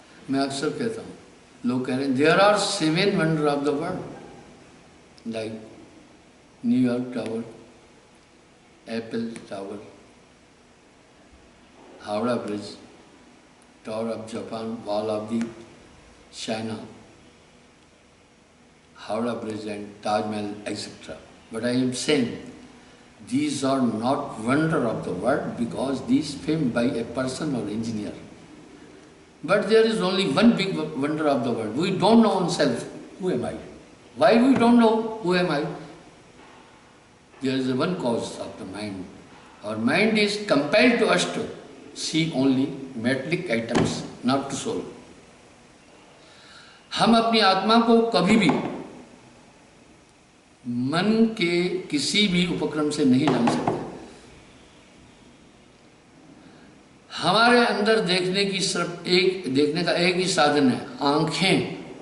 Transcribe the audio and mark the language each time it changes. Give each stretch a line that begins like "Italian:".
Hindi: मैं अक्सर कहता हूँ, लोग कह रहे हैं
English: There are 7 wonder of the world, like New York tower, apple tower, Howrah bridge, tower of Japan, wall of the China, Howrah bridge and Taj Mahal, etc. But I am saying these are not wonder of the world because these framed by a person or engineer. But there is only one big wonder of the world. We don't know ourselves. Who am I? Why we don't know who am I? There is one cause of the mind. Our mind is compelled to us to see only metallic items, not to soul.
Hindi: हम अपनी आत्मा को कभी भी मन के किसी भी उपक्रम से नहीं जान सकते। हमारे अंदर देखने की सिर्फ देखने का एक ही साधन है, आंखें।